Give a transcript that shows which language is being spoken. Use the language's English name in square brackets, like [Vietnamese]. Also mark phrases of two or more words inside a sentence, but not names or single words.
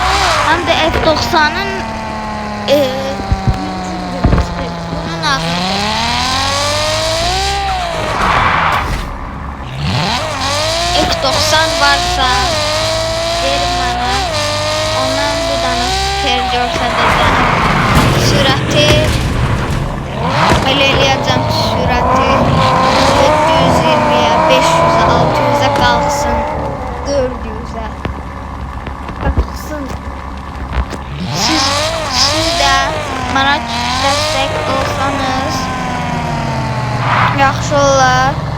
[Turkish] Hem de F90'ın bunun ağırlığı. F90 varsa verin bana. [Azerbaijani] Ondan bir tane süper görsədəcəm. Sürəti eləyəcəm sürəti 720'ye, 500'e, 600'e qalxsın, 400'e qalxsın. Siz də mənə dəstək olsanız yaxşı olar.